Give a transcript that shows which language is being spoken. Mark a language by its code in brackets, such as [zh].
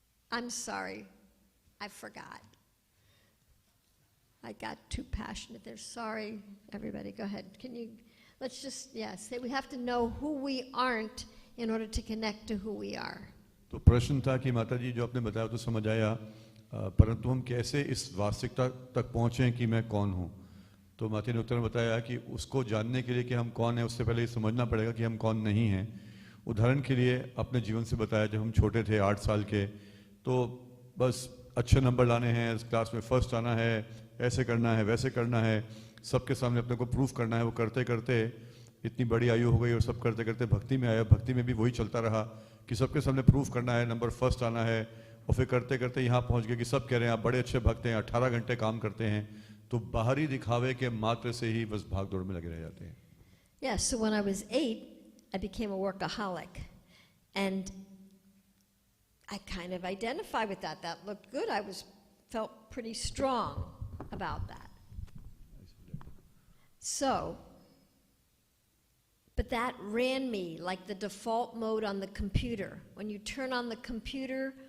[en] I'm sorry. I forgot. I got too passionate there. Sorry, everybody. Go ahead. Let's just, say we have to know who we aren't in order to connect to who we are. [hi] तो प्रश्न था कि माताजी जो आपने बताया तो समझ आया, परंतु हम कैसे इस वास्तविकता तक पहुँचें कि मैं कौन हूँ. तो माता ने उत्तर में बताया कि उसको जानने के लिए कि हम कौन हैं, उससे पहले ये समझना पड़ेगा कि हम कौन नहीं हैं. उदाहरण के लिए अपने जीवन से बताया, जब हम छोटे थे 8 साल के, तो बस अच्छे नंबर लाने हैं, क्लास में फर्स्ट आना है, ऐसे करना है, वैसे करना है, सबके सामने अपने को प्रूफ करना है. वो करते करते इतनी बड़ी आयु हो गई और सब करते करते भक्ति में आया. भक्ति में भी वही चलता रहा कि सबके सामने प्रूफ करना है, नंबर फर्स्ट आना है, और फिर करते करते यहाँ पहुँच गए कि सब कह रहे हैं आप बड़े अच्छे भक्त हैं, 18 घंटे काम करते हैं. तो बाहरी दिखावे के मात्र से ही बस भाग दौड़ में लगे रह जाते हैं. [en] Yeah, so when I was 8, I became a workaholic. And I kind of identify with that. That looked good. Felt pretty strong about that. So, but that ran me like the default mode on the computer. When you turn on the computer,